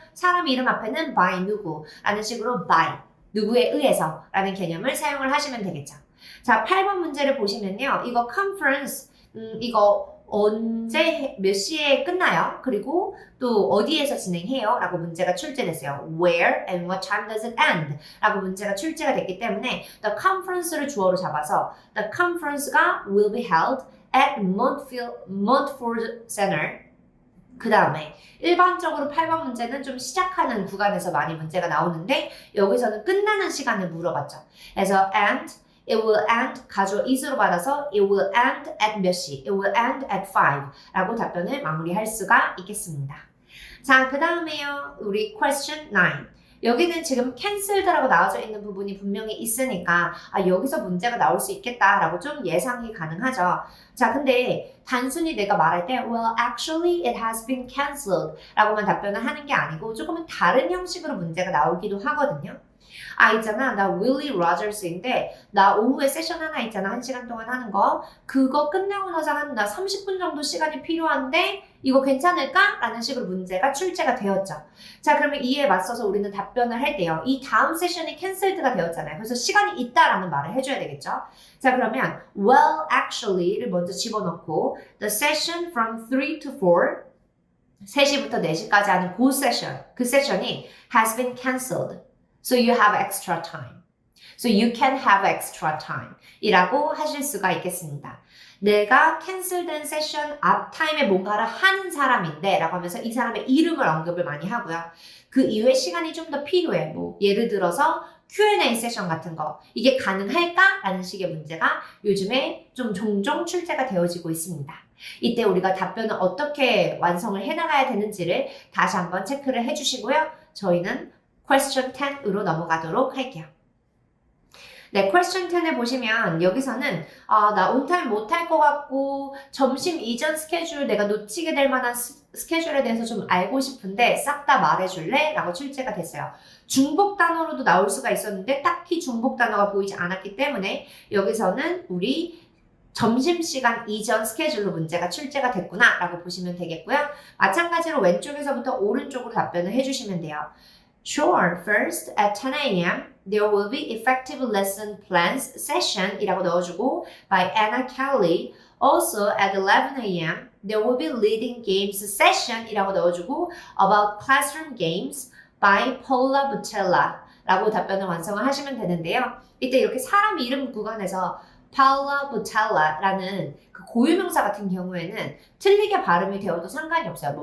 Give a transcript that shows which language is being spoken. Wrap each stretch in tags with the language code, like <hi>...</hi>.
<ko>사람 이름 앞에는 by 누구 라는 식으로 by 누구에 의해서 라는 개념을 사용을 하시면 되겠죠. 자, 8번 문제를 보시면요. 이거 conference 이거 언제 몇 시에 끝나요? 그리고 또 어디에서 진행해요? 라고 문제가 출제됐어요.</ko> <en>Where and what time does it end?</en> <ko>라고 문제가 출제가 됐기 때문에</ko> <en>the conference를 주어로 잡아서 the conference가 will be held at Montfort Center.</en> <ko>그 다음에 일반적으로 8번 문제는 좀 시작하는 구간에서 많이 문제가 나오는데 여기서는 끝나는 시간을 물어봤죠.</ko> <en>그래서 and It will end,</en> <ko>가주어 is로 받아서</ko> <en>It will end at 몇 시? It will end at 5</en> <ko>라고 답변을 마무리할 수가 있겠습니다. 자, 그 다음에요. 우리 question 9. 여기는 지금 cancelled라고 나와져 있는 부분이 분명히 있으니까 여기서 문제가 나올 수 있겠다라고 좀 예상이 가능하죠. 자, 근데 단순히 내가 말할 때</ko> <en>well, actually it has been cancelled</en> <ko>라고만 답변을 하는 게 아니고 조금은 다른 형식으로 문제가 나오기도 하거든요. 있잖아. 나 윌리 로저스인데 나 오후에 세션 하나 있잖아. 1시간 동안 하는 거. 그거 끝나고 나서 나 30분 정도 시간이 필요한데 이거 괜찮을까? 라는 식으로 문제가 출제가 되었죠. 자, 그러면 이에 맞서서 우리는 답변을 할 때요. 이 다음 세션이 캔슬드가 되었잖아요. 그래서 시간이 있다라는 말을 해줘야 되겠죠. 자, 그러면 well, actually를 먼저 집어넣고</ko> <en>the session from 3 to 4</en> <ko>3시부터 4시까지 하는 그 세션이</ko> <en>has been cancelled. So you have extra time. So you can have extra time.</en> <ko>이라고 하실 수가 있겠습니다. 내가 캔슬된 세션 앞 타임에 뭔가를 하는 사람인데 라고 하면서 이 사람의 이름을 언급을 많이 하고요. 그 이후에 시간이 좀 더 필요해. 뭐 예를 들어서 Q&A 세션 같은 거. 이게 가능할까? 라는 식의 문제가 요즘에 좀 종종 출제가 되어지고 있습니다. 이때 우리가 답변을 어떻게 완성을 해나가야 되는지를 다시 한번 체크를 해주시고요. 저희는 question 10으로 넘어가도록 할게요. 네, question 10을 보시면 여기서는 나 온타임 못할 것 같고 점심 이전 스케줄 내가 놓치게 될 만한 스케줄에 대해서 좀 알고 싶은데 싹 다 말해줄래? 라고 출제가 됐어요. 중복 단어로도 나올 수가 있었는데 딱히 중복 단어가 보이지 않았기 때문에 여기서는 우리 점심시간 이전 스케줄로 문제가 출제가 됐구나 라고 보시면 되겠고요. 마찬가지로 왼쪽에서부터 오른쪽으로 답변을 해주시면 돼요.</ko> <en>Sure, first at 10 a.m. there will be effective lesson plans session</en> <ko>이라고 넣어주고</ko> <en>by Anna Kelly. Also at 11 a.m. there will be leading games session</en> <ko>이라고 넣어주고</ko> <en>about classroom games by Paula Butella</en> <ko>라고 답변을 완성을 하시면 되는데요. 이때 이렇게 사람 이름 구간에서 Paula Butella라는 그 고유명사 같은 경우에는 틀리게 발음이 되어도 상관이 없어요.</ko>